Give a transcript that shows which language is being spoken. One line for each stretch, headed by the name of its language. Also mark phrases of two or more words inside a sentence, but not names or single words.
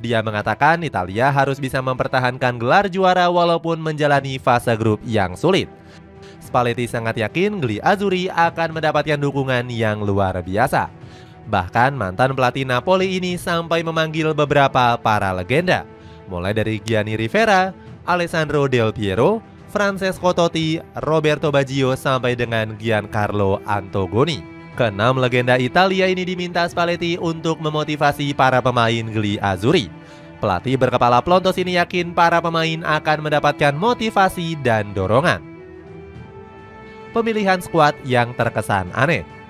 Indonesian: Dia mengatakan Italia harus bisa mempertahankan gelar juara walaupun menjalani fase grup yang sulit. Spalletti sangat yakin Gli Azzurri akan mendapatkan dukungan yang luar biasa. Bahkan mantan pelatih Napoli ini sampai memanggil beberapa para legenda, mulai dari Gianni Rivera, Alessandro Del Piero, Francesco Totti, Roberto Baggio sampai dengan Giancarlo Antonioni. Keenam legenda Italia ini diminta Spalletti untuk memotivasi para pemain Gli Azzurri. Pelatih berkepala pelontos ini yakin para pemain akan mendapatkan motivasi dan dorongan. Pemilihan skuad yang terkesan aneh.